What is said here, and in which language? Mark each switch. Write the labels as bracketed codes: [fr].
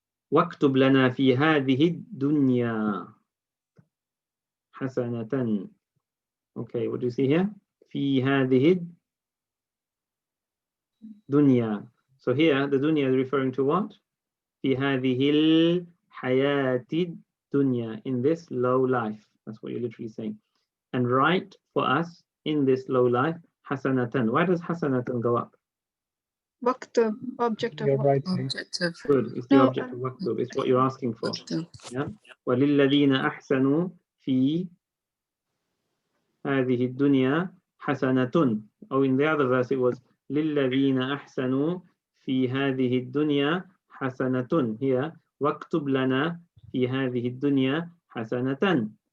[ar] واكتب لنا في هذه الدنيا حسنة. [en] Okay, what do you see here? [ar] في هذه الدنيا. [en] So here, the dunya is referring to what? [ar] في هذه الحياة الدنيا. [en] In this low life. That's what you're literally saying. And write for us in this low life حسنة. Why does حسنة go up? Waktub, object of You're what? writing. Objective. Good. It's the No, object of waktub. It's what you're asking for. Waktub. [ar] Yeah. وَلِلَّذِينَ أَحْسَنُوا فِي هَذِهِ الدُّنْيَا حَسَنَةٌ. [en] Oh, in the other verse it was [ar] لِلَّذِينَ أَحْسَنُوا فِي هَذِهِ الدُّنْيَا حَسَنَةٌ. Here, وَاكْتُبْ لَنَا فِي هَذِهِ الدُّنْيَا حَسَنَةً.